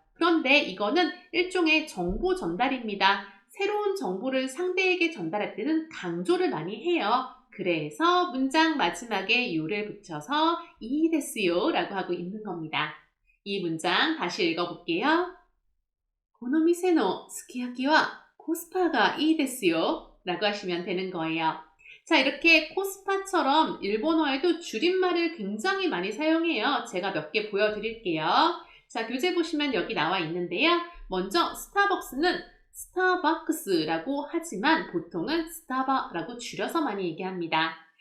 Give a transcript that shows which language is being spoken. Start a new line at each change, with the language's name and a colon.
Korean: 그런데 이거는 일종의 정보 전달입니다. 새로운 정보를 상대에게 전달할 때는 강조를 많이 해요. 그래서 문장 마지막에 요를 붙여서 이 데스요 라고 하고 있는 겁니다. 이 문장 다시 읽어볼게요.
Japanese: この店のすき焼きはコスパがいいですよ
Korean: 라고 하시면 되는 거예요. 자, 이렇게 코스파처럼 일본어에도 줄임말을 굉장히 많이 사용해요. 제가 몇 개 보여드릴게요. 자, 교재 보시면 여기 나와 있는데요. 먼저 스타벅스는 스타벅스라고 하지만 보통은 스타바라고 줄여서 많이 얘기합니다.